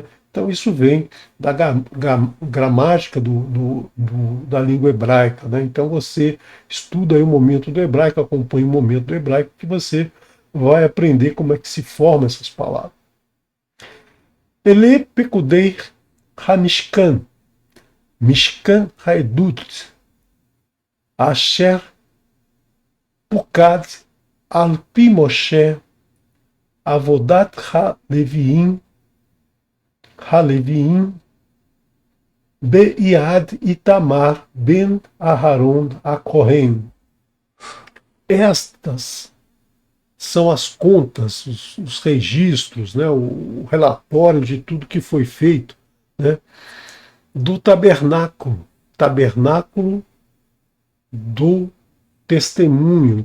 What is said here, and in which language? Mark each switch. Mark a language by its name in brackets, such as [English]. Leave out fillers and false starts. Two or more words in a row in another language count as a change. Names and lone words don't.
[Portuguese] Então isso vem da gramática da língua hebraica. Né? Então você estuda aí o momento do hebraico, acompanha o momento do hebraico, que você vai aprender como é que se formam essas palavras. [Hebrew] אלה פקודי המשכן משכן העדת אשר פקד על פי משה עבדת הלוים ביד איתמר בן אהרן הכהן. [Portuguese] Estas são as contas, os registros, né, o relatório de tudo que foi feito, né, do tabernáculo do testemunho.